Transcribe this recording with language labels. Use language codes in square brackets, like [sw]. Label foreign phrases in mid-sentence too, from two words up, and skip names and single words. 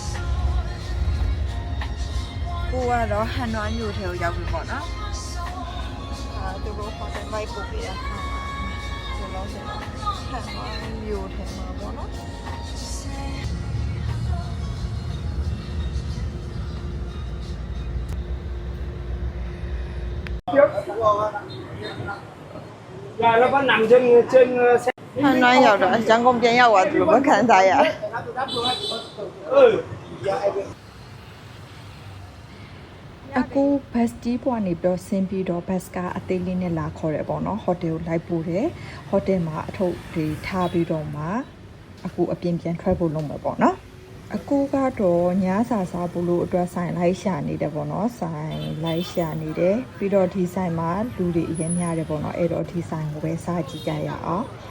[my] ကိုကတော့ဟန်နွမ်းမြို့ထဲကိုရောက်ပြီပေါ့နော်သူတို့ဟိုတယ်မိုက်ပို့ပြရဆိုတော့ဟန်နွမ်းမြို့ထဲမှာပေါ့နော် [vi] Rồi nó có nằm trên xe. [my] ဟန်နွမ်းရောက်တော့ရန်ကုန်ပြန်ရောက်သွားသူလိုမခံစားရ [vi] Ừ. [my] အခုဘတ်ကြီးပွားနေပြီးတော့ဆင်းပြီးတော့ဘတ်ကားအသေးလေးနဲ့လာခေါ်တယ်ပေါ့နော်ဟိုတယ်ကိုလိုက်ပို့တယ်ဟိုတယ်မှာအထုပ်တွေထားပြီးတော့မှအခုအပြင်ပြန်ထွက်ဖို့လုပ်မယ်ပေါ့နော်အခုကတော့ညစာစားဖို့လို့အတွက်ဆိုင်လိုက်ရှာနေတယ်ပေါ့နော်ဆိုင်လိုက်ရှာနေတယ်ပြီးတော့ဒီဆိုင်မှာလူတွေအရင်များတယ်ပေါ့နော်အဲ့တော့ဒီဆိုင်ကိုပဲစားကြည့်ကြရအောင်